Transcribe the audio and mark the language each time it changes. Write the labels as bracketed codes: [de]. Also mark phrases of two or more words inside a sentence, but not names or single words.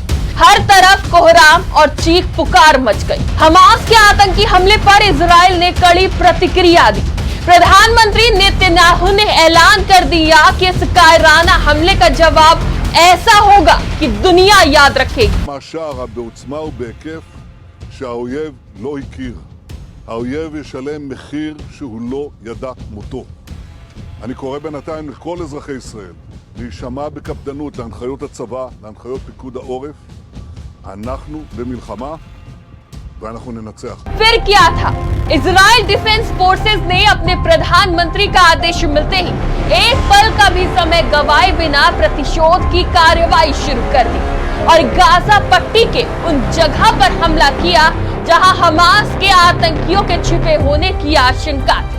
[hi] हर तरफ कोहराम और चीख पुकार मच गई। हमास के आतंकी हमले पर इजराइल ने कड़ी प्रतिक्रिया दी। प्रधानमंत्री नेतन्याहू ने ऐलान कर दिया कि इस कायराना हमले का जवाब ऐसा होगा कि दुनिया याद रखेगी। [he] בעוצמה ובהיקף שהאויב לא הכיר. האויב ישלם מחיר שהוא לא ידע מותו. אני קורא בינתיים לכל אזרחי ישראל להישמע בקפדנות להנחיות הצבא, להנחיות פיקוד העורף. אנחנו במלחמה ואנחנו ननצח। [hi] फिर क्या था? इजराइल डिफेंस फोर्सेस ने अपने प्रधानमंत्री का आदेश मिलते ही एक पल का भी समय गवाए बिना प्रतिशोध की कार्रवाई शुरू कर दी और गाजा पट्टी के उन जगह पर हमला किया जहां हमास के आतंकियों के छिपे होने की आशंका थी।